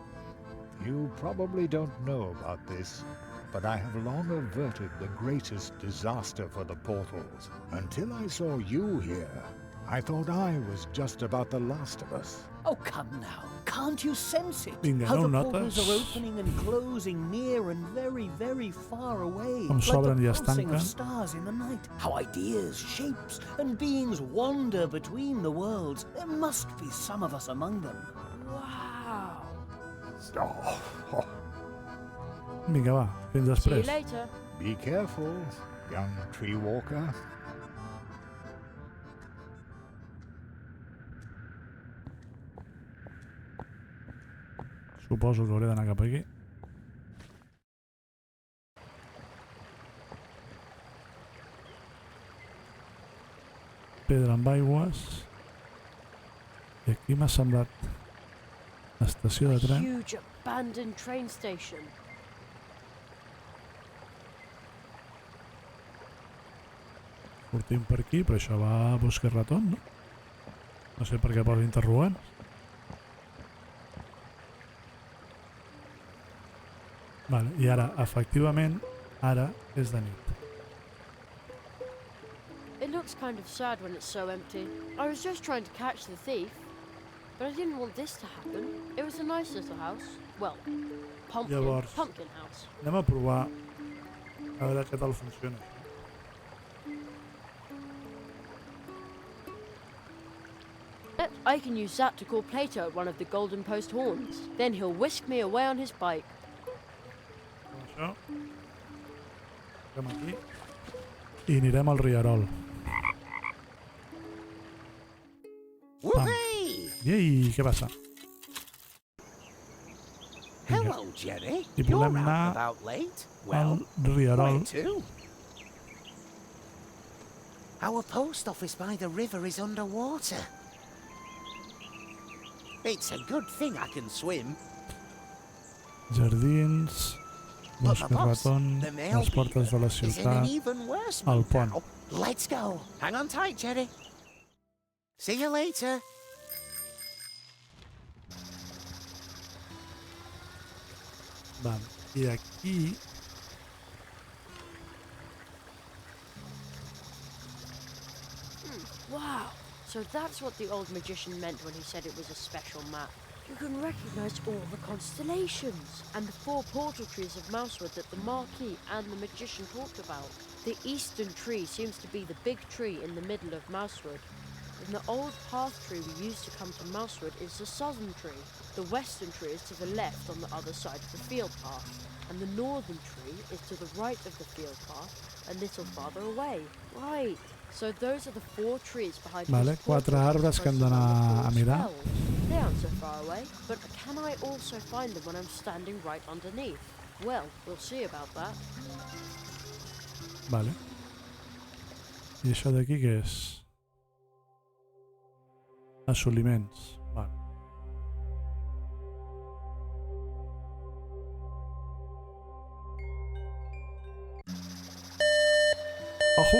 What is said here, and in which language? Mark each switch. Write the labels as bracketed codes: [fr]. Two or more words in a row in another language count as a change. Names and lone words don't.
[en] You probably don't know about this, but I have long averted the greatest disaster for the portals. Until I saw you here, I thought I was just about the last of us. Oh, come now. Can't you sense it? [ca] Vinga, [en] How [ca] no [en] the portals notes. are opening and closing near and very, very far away. [ca] Com s'obren i es [en] Like the pulsing [ca] tanquen. [en] of stars in the night. How ideas, shapes, and beings wander between the worlds. There must be some of us among them. Wow. [ca] Vinga, va, fins [en] See you [ca] després. [en] later. Be careful, young tree walker. [ca] Suposo que hauré d'anar cap aquí. Pedra amb aigües. I aquí m'ha semblat estació de tren. [en] Huge abandoned train station. [ca] Sortim per aquí, però això va a Bosque Raton, no? No sé per què posa interrogants. Vale, i ara, efectivament, ara és de nit. [en] It looks kind of sad when it's so empty. I was just trying to catch the thief, but I didn't want this to happen. It was a nice little house. Well, [ca] Llavors, [en] pumpkin house. [ca] anem a provar a veure què tal funciona. [en] I can use that to call Plato at one of the Golden Post horns. Then he'll whisk me away on his bike. [ca] Això. Anem aquí. I anirem al rierol. [en] Whoopee! [ca] Ei, què passa? [en] Hello, Jenny. [ca] I [en] You're [ca] volem [en] out [ca] anar [en] and about late. [ca] al [en] Well, [ca] rierol. [en] where to? Our post office by the river is underwater. It's a good thing I can swim. [ca] Jardins, [en] But [ca] Bosque [en] my boss, [ca] Raton, [en] the mail [ca] les portes de la [en] is in an [ca] ciutat, [en] even worse [ca] el [en] mood [ca] pont. [en] now. Let's go. Hang on tight, Jenny. See you later. [ca] Val. I aquí... [en] Wow. So that's what the old magician meant when he said it was a special map. You can recognize all the constellations and the 4 portal trees of Mousewood that the Marquis and the magician talked about. The eastern tree seems to be the big tree in the middle of Mousewood. And the old path tree we used to come to Mousewood is the southern tree. The western tree is to the left on the other side of the field path. And the northern tree is to the right of the field path, a little farther away. Right. So those are the 4 trees behind [ca] Vale, [en] whose portal [ca] 4 arbres que hem d'anar a mirar. [en] They aren't so far away, but can I also find them when I'm standing right underneath? Well, we'll see about that. [ca] Vale. I això d'aquí què és? Assoliments. Vale. [es] Ojo!